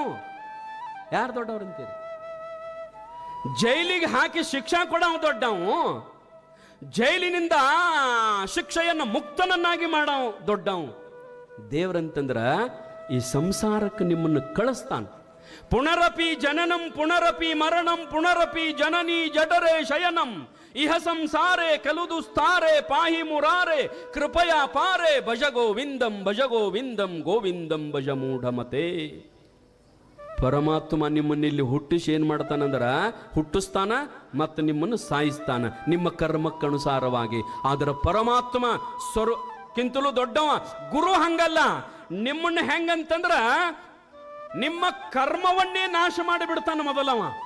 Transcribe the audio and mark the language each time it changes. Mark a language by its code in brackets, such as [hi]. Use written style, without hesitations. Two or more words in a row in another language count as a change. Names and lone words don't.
[kn] ಯಾರು ದೊಡ್ಡವ್ರಂತೀರಿ? ಜೈಲಿಗೆ ಹಾಕಿ ಶಿಕ್ಷಾ ಕೊಡವ ದೊಡ್ಡವು, ಜೈಲಿನಿಂದ ಶಿಕ್ಷೆಯನ್ನು ಮುಕ್ತನನ್ನಾಗಿ ಮಾಡವ ದೊಡ್ಡವು. ದೇವ್ರಂತಂದ್ರ ಈ ಸಂಸಾರಕ್ಕೆ ನಿಮ್ಮನ್ನು ಕಳಿಸ್ತಾನ. [sa] ಪುನರಪಿ ಜನನಂ ಪುನರಪಿ ಮರಣಂ ಪುನರಪಿ ಜನನಿ ಜಠರೇ ಶಯನಂ ಇಹ ಸಂಸಾರೇ ಕಲುದುಸ್ತಾರೆ ಪಾಹಿ ಮುರಾರೆ ಕೃಪಯಾ ಪಾರೆ ಭಜ ಗೋವಿಂದಂ ಗೋವಿಂದಂ ಭಜ ಮೂಢಮತೆ. [kn] ಪರಮಾತ್ಮ ನಿಮ್ಮನ್ನಿಲ್ಲಿ ಹುಟ್ಟಿಸಿ ಏನ್ ಮಾಡ್ತಾನಂದ್ರ, ಹುಟ್ಟಿಸ್ತಾನ ಮತ್ತು ನಿಮ್ಮನ್ನು ಸಾಯಿಸ್ತಾನ ನಿಮ್ಮ ಕರ್ಮಕ್ಕನುಸಾರವಾಗಿ. ಆದ್ರೆ ಪರಮಾತ್ಮ ಕಿಂತಲೂ ದೊಡ್ಡವ. ಗುರು ಹಂಗಲ್ಲ. ನಿಮ್ಮನ್ನ ಹೆಂಗಂತಂದ್ರ ನಿಮ್ಮ ಕರ್ಮವನ್ನೇ ನಾಶ ಮಾಡಿಬಿಡ್ತಾನ ಮೊದಲವ.